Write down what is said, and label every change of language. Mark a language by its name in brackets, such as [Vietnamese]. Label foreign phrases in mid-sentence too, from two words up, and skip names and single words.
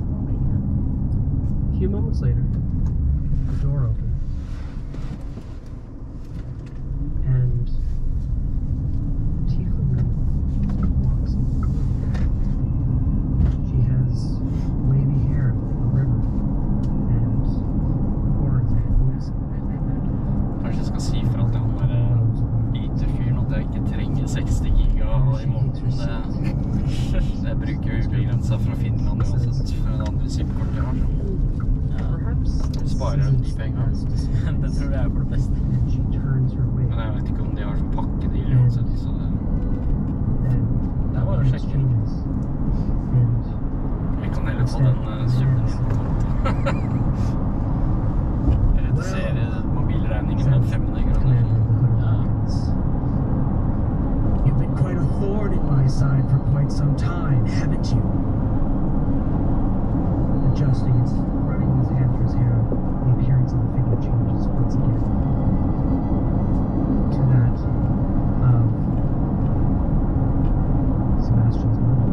[English] A few moments later, the door opens. And Tiefling walks in. She has wavy hair like a river and horns and hooves. [Norwegian] Kanskje jeg skal si fra til han der IT-fyren at jeg ikke trenger 60 giga i måneden. Det bruker jo ubegrenset fra Finland uansett for en andre SIM-kort jeg har. [English] Perhaps this [Norwegian] Sparer [English] isn't [Norwegian] de penger. [English] as disappointing. [Norwegian] Det tror jeg er for det beste. [English] And she turns her way. [Norwegian] Men jeg vet ikke om de har sånn pakkedeal uansett, så det... [English] Then [Norwegian] Det er bare å [English] things [Norwegian] sjekke. [English] changes. And [Norwegian] Vi kan heller få den summen inn på konto. Redusere mobilregningen med 500 kroner. [English] Commander of the Hood Alliance. You've been quite a thorn in my side for quite some time, haven't you? Adjusting his, running his hand through his hair, the appearance of the figure changes once again to that of Sebastian's mother.